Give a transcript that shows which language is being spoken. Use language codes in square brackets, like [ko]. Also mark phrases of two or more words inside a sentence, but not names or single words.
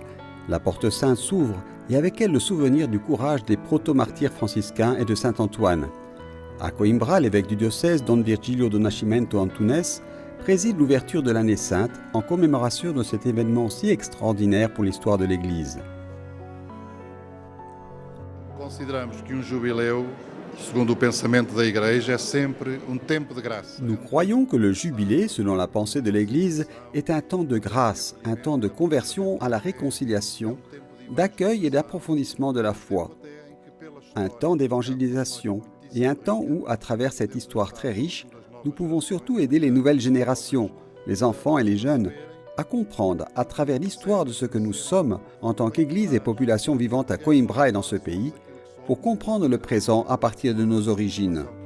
[fr] La porte sainte s'ouvre et avec elle le souvenir du courage des proto-martyrs franciscains et de saint Antoine. À Coimbra, l'évêque du diocèse, Don Virgilio do Nascimento Antunes, préside l'ouverture de l'année sainte en commémoration de cet événement si extraordinaire pour l'histoire de l'Église. [pt] Consideramos que jubileu, segundo o pensamento da Igreja, é sempre tempo de graça. [fr] Nous croyons que le jubilé, selon la pensée de l'Église, est un temps de grâce, un temps de conversion à la réconciliation, d'accueil et d'approfondissement de la foi, un temps d'évangélisation et un temps où, à travers cette histoire très riche, nous pouvons surtout aider les nouvelles générations, les enfants et les jeunes, à comprendre à travers l'histoire de ce que nous sommes en tant qu'Église et population vivante à Coimbra et dans ce pays, pour comprendre le présent à partir de nos origines.